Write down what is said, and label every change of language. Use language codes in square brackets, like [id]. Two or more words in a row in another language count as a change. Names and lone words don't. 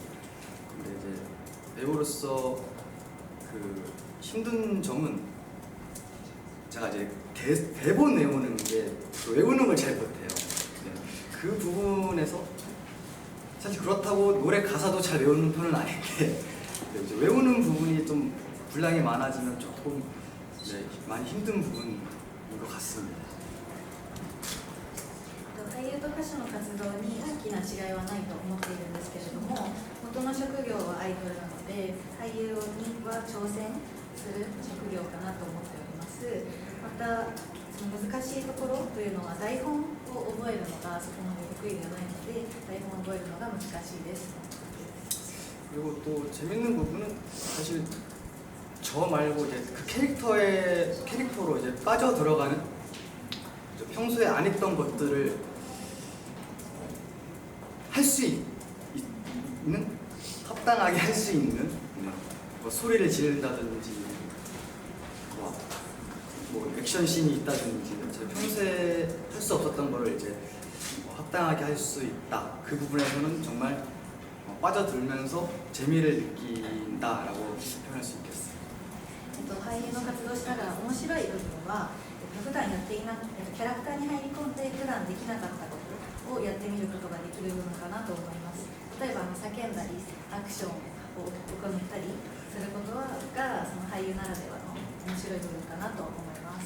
[ko] 근데 이제 배우로서 그 힘든 점은, 제가 이제 대본 외우는 게, 외우는 걸 잘 못해요. 그 부분에서 사실 그렇다고 노래 가사도 잘 외우는 편은 아닌데, 이제 외우는 부분이 좀 분량이 많아지면 조금 많이 힘든 부분인 것 같습니다. [ja] 俳優と歌手の活動に大きな違いはないと思っているんですけれども、元の職業はアイドルなので俳優には挑戦する職業かなと思っております。またその難しいところというのは台本を覚えるのがそこまで得意ではないので、台本を覚えるのが難しいです。 [ko] 그리고 또 재밌는 부분은 사실 저 말고 이제 그 캐릭터로 이제 빠져 들어가는, 평소에 안 했던 것들을 할 수 있는, 합당하게 할 수 있는, 뭐 소리를 지른다든지 뭐 액션 씬이 있다든지, 제가 평소에 할 수 없었던 거를 이제 합당하게 할 수 있다. 그 부분에서는 정말 빠져들면서 재미를 느낀다라고 표현할 수 있겠어요. [ja] 俳優の活動をしながら面白い部分は、普段やっていなくてキャラクターに入り込んで普段できなかったことをやってみることができる部分かなと思います。例えば叫んだりアクションを行ったりすることがその俳優ならではの面白い部分かなと思います。